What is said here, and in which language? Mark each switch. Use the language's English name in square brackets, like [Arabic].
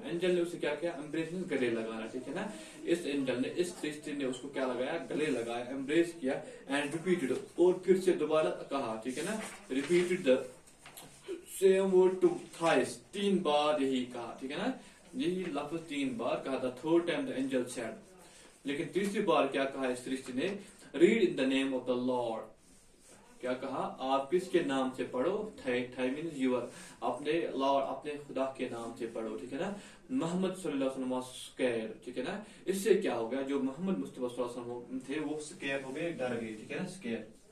[Urdu] Angel نے اسے کیا کیا؟ [English] embrace means [Urdu] گلے لگانا، ٹھیک ہے نا. اس اینجل نے، اس فرشتے نے اس کو کیا لگایا؟ گلے لگایا، embrace کیا. [English] and repeated، [Urdu] اور پھر سے دوبارہ کہا، ٹھیک ہے نا. [English] repeated the same word to thrice، [Urdu] 3 بار یہی کہا، ٹھیک ہے نا. یہی لفظ 3 بار کہا. [English] the third time the angel said، [Urdu] لیکن تیسری بار کیا کہا اس فرشتے نے؟ [English] read in the name of the Lord. [Urdu] کیا کہا؟ آپ کس کے نام سے پڑھو؟ [English] thy means your, [Urdu] اپنے لارڈ، اپنے خدا کے نام سے پڑھو، ٹھیک ہے نا. محمد صلی اللہ علیہ وسلم [English] was scared، [Urdu] ٹھیک ہے نا. اس سے کیا ہو گیا؟ جو محمد مصطفیٰ صلی اللہ علیہ وسلم تھے وہ scared ہو گئے، ڈر گئے، ٹھیک ہے نا. [English] scared.